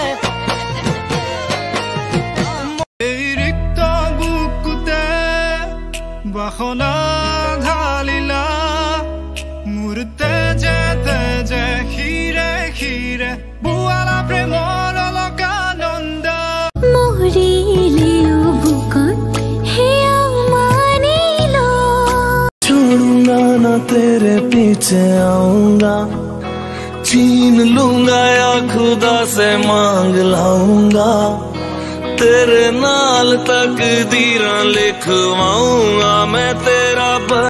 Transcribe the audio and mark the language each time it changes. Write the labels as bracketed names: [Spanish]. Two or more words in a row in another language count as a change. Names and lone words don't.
[Assamese] এই ৰিক্ত বুকুতে বাসনা ঢালিলা মোৰ তেজে তেজে শিৰে শিৰে বুৱালা প্ৰেমৰ অলকানন্দ মৰিলেও বুকত হেয়া মানিল [Hindi] छोड़ूंगा ना तेरे पीछे आऊंगा छीन लूंगा या खुदा से मांग लाऊंगा तेरे [Punjabi] नाल तकदीरां [Hindi] लिखवाऊंगा मैं तेरा